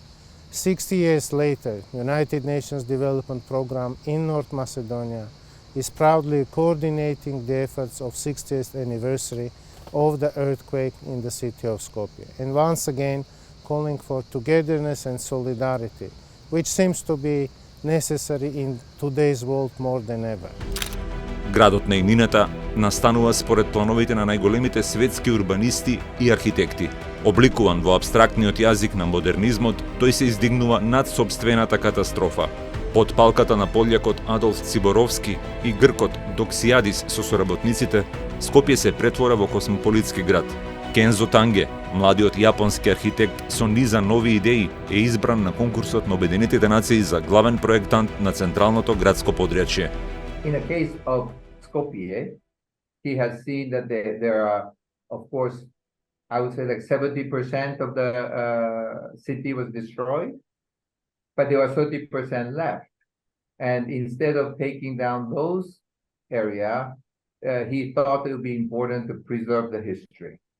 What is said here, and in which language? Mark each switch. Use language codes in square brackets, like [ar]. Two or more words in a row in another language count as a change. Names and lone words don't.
[en] 60 years later, United Nations Development Programme in North Macedonia is proudly coordinating the efforts of 60th anniversary of the earthquake in the city of Skopje, and once again calling for togetherness and solidarity, which seems to be necessary in today's world more than ever. [mk] Градот на иднината настанува според плановите на најголемите светски урбанисти и архитекти. Обликуван во апстрактниот јазик на модернизмот, тој се издигнува над сопствената катастрофа. Под палката на полјакот Адолф Циборовски и гркот Доксијадис со соработниците, Скопје се претвора во космополитски град. Кензо Танге, младиот јапонски архитект со низа нови идеи, е избран на конкурсот на Обединетите нации за главен проектант на централното градско подрачје. [en] In the case of Skopje, he has seen that there are, of course, I would say like 70% of the city was destroyed, but there was 30% left. And instead of taking down those area, he thought it would be important to preserve the history.